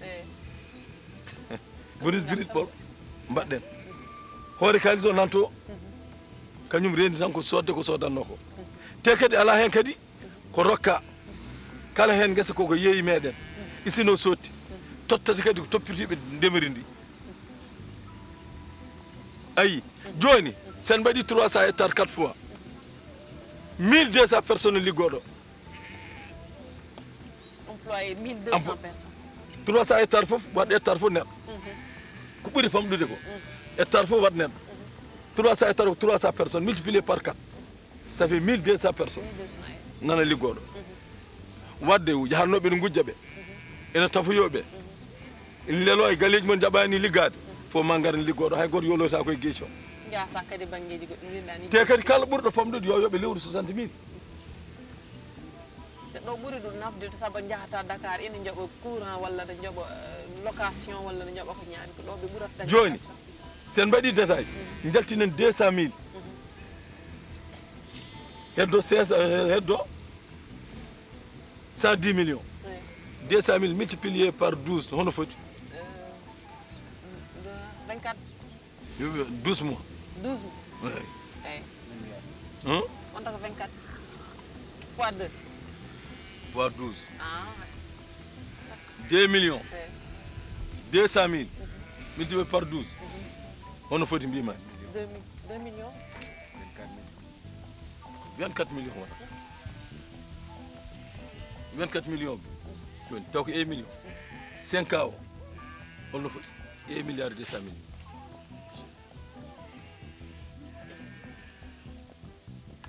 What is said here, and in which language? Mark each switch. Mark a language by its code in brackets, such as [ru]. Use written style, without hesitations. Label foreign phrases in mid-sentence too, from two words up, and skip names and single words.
[fr] bénéfice brut [ff] ɓol mbaɗɗen hoore kalis o nanto kañum rendi tan ko sodde ko sodanno ko te kadi ala hen kadi ko rokka kala hen guesa koko yeeyi meɗen isino sotti tottata kadi ko toppitiɓe ndemiri ndi ayi joni sen mbaɗi [fr] 300 hectares 4 fois 1200 personnes [ff] liggoɗo [fr] employé 1200 personnes [ff] 300 hectares foof waɗa hectare foof neɗɗo ko ɓuuri famɗude ko hectare foof waɗa neɗɗo 300 hectares ko [fr] 300 personnes multiplié par 4 ça fait 1200 personnes [ff] 1200 nana liggoɗo wadde jahannoɓe ne gujja ɓe ene tafoyoɓe lelo e galleji mon jaɓani liggade fo ma garan liggoɗo hay goto yoloyta koye gueeci o jahata kadi banggueji goɗɗi mbiɗa ni te kadi kala ɓurɗo famɗude yo yooɓe lewru 60 000 ɗo ɓuuri ɗum nafde to saabu jahata Dakar ina jooɓa courant walla ne jooɓa location walla ne jooɓa ko ñaami ko ɗo ɓe ɓurata joni sen mbaɗi détail jaltinen 200 000 heddo 500 heddo [fr] 110 millions 200 000 multiplié par 12 [ff] hono foti 24 12 mois 12 mois hein on taka 24 fois 2 fois 12 ah 2 millions 200 000 [fr] multiplié par 12 [ff] hono foti mbima 2 millions 24 millions wona 24 millions joni taw ko 1 million 5 ans o holno foti 1 milliard 200 millions